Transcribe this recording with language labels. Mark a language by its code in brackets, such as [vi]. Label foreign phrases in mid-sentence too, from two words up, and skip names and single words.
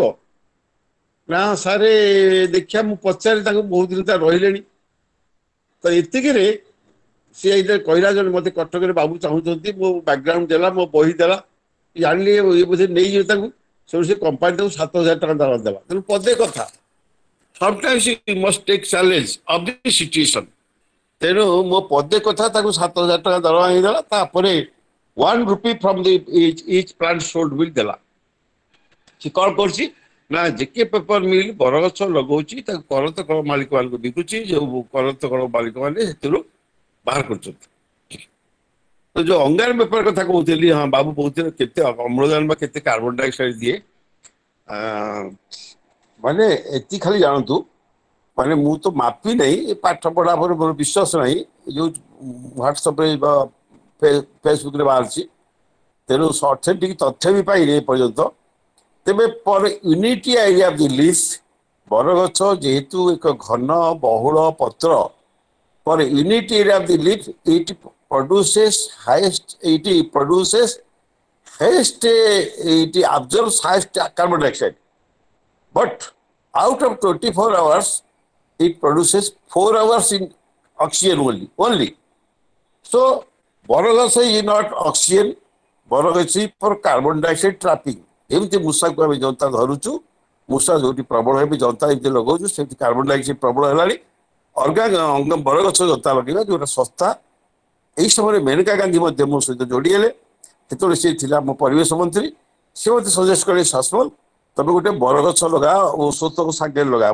[or] ନା ସାରେ ଦେଖିବା ମୁଁ ପଚାରେ ତାଙ୍କୁ, ବହୁତ ଦିନ ତା ରହିଲେଣି। ତ ଏତିକିରେ ସିଏ ଏଇଟା କହିଲା ଜଣେ ମତେ କଟକରେ ବାବୁ ଚାହୁଁଛନ୍ତି, ମୋ ବ୍ୟାକଗ୍ରାଉଣ୍ଡ ଦେଲା, ମୋ ବହି ଦେଲା, ଜାଣିଲି ଇଏ ବୋଧେ ନେଇଯିବେ ତାଙ୍କୁ, ସେଠୁ ସେ କମ୍ପାନୀ ତାକୁ 7,000 ଟଙ୍କା ଦରମା ଦେଲା। ତେଣୁ ପଦେ କଥା [en] sometimes you must take challenge of the situation। [or] ତେଣୁ ମୋ ପଦେ କଥା ତାକୁ 7,000 ଟଙ୍କା ଦରମା ହେଇଗଲା। [en] ତାପରେ 1 rupee from the each plant sold will ଦେଲା। [or] ସେ କଣ କରୁଛି ନା ଜେକେ ପେପର ମିଲ୍ ବରଗଛ ଲଗଉଛି, ତାକୁ କରତ କଳ ମାଲିକ ମାନଙ୍କୁ ବିକୁଛି, ଯୋଉ କରତ କଳ ମାଲିକ ମାନେ ସେଥିରୁ ବାହାର କରୁଛନ୍ତି। ତ ଯୋଉ ଅଙ୍ଗାର ବେପାର କଥା କହୁଥିଲି, ହଁ ବାବୁ କହୁଥିଲେ କେତେ ଅମ୍ଳଜାନ ବା କେତେ [en] carbon dioxide [or] ଦିଏ। ମାନେ ଏତିକି ଖାଲି ଜାଣନ୍ତୁ, ମାନେ ମୁଁ ତ ମାପି ନାହିଁ, ପାଠ ପଢା ପରେ ମୋର ବିଶ୍ୱାସ ନାହିଁ, ଯୋଉ ହ୍ୱାଟ୍ସଆପରେ ବା ଫେସବୁକରେ ବାହାରିଛି, ତେଣୁ ଅଥେଣ୍ଟିକ ତଥ୍ୟ ବି ପାଇନି ଏପର୍ଯ୍ୟନ୍ତ। ତେବେ [en] per unity area of the list [or] ବରଗଛ ଯେହେତୁ ଏକ ଘନ ବହୁଳ ପତ୍ର, [en] for unit area of the leaf, it produces highest, it absorbs highest carbon dioxide. But out of 24 hours, it produces 4 hours in oxygen only. So, borogacha is not oxygen, borogacha is for carbon dioxide trapping. [or] ଏମିତି ମୂଷାକୁ ଆମେ ଜନ୍ତା ଧରୁଛୁ, ମୂଷା ଯୋଉଠି ପ୍ରବଳ ହେବି ଜନ୍ତା ଏମିତି ଲଗାଉଛୁ, ସେଠି [en] carbon dioxide [or] ପ୍ରବଳ ହେଲାଣି। ଅଲଗା ବରଗଛ ଜନ୍ତା ଲଗେଇବା ଯୋଉଟା ଶସ୍ତା। ଏହି ସମୟରେ ମେନକା ଗାନ୍ଧୀ ମଧ୍ୟ ମୋ ସହିତ ଯୋଡ଼ି ହେଲେ, ସେତେବେଳେ ସେ ଥିଲା ମୋ ପରିବେଶ ମନ୍ତ୍ରୀ। ସେ ମୋତେ ସଜେଷ୍ଟ କଲେ ଶାସନ ତମେ ଗୋଟେ ବରଗଛ ଲଗା, ଔଷଧକୁ ସାଙ୍ଗରେ ଲଗା।